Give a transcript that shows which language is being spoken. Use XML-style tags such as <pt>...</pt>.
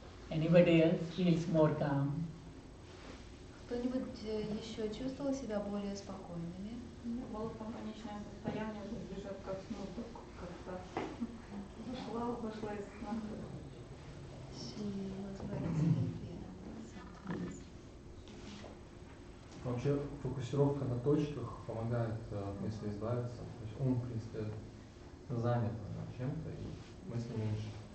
<en>Anybody else feels more calm?</en> <ru>Кто-нибудь еще чувствовал себя более спокойными? У меня было пограничное состояние, вот ближе ко сну, как-то вышла из сна.</ru> <en>She was very sleepy sometimes.</en> <ru>Вообще фокусировка на точках помогает от мысли избавиться. То есть ум, в принципе, занят чем-то и мысли меньше.</ru>